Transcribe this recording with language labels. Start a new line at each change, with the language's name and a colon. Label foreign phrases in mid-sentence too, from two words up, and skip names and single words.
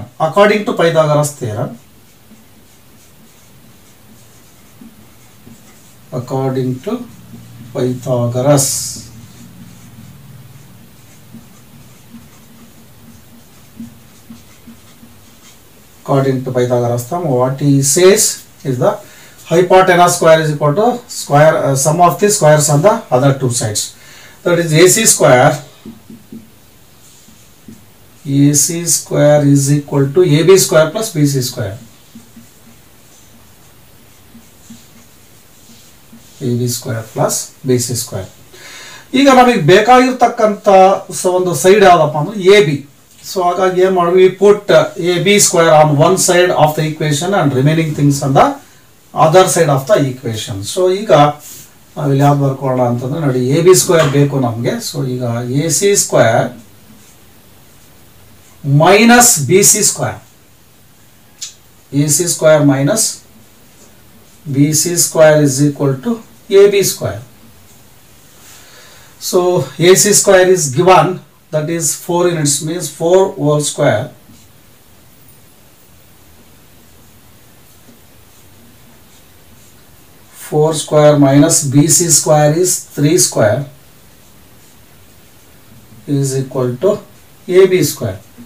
English: According to Pythagoras theorem, according to Pythagoras, according to Pythagoras theorem, what he says is the hypotenuse square is equal to square sum of the squares on the other two sides. That is AC square. AC square is equal to AB square plus BC square. AB square plus BC square.
Kannada: ಈಗ ನಮಗೆ ಬೇಕಾಗಿರ್ತಕ್ಕಂಥ ಒಂದು ಸೈಡ್ ಯಾವ್ದಪ್ಪ ಅಂದ್ರೆ AB. So ಹಾಗಾಗಿ ಏನು ಮಾಡಿ,
English: we put AB square on one side of the equation and remaining things on the other side of the equation.
Kannada: So ಈಗ ನಾವಿಲ್ಲಿ ಯಾವ್ದು ಬರ್ಕೊಳ್ಳೋಣ ಅಂತಂದ್ರೆ ನೋಡಿ, AB square ಬೇಕು ನಮಗೆ.
English: ಸೊ ಈಗ AC square minus BC square, AC square minus BC square is equal to AB square. So AC square is given, that is 4 units, means 4 whole square, four square minus BC square is 3 square is equal to AB square.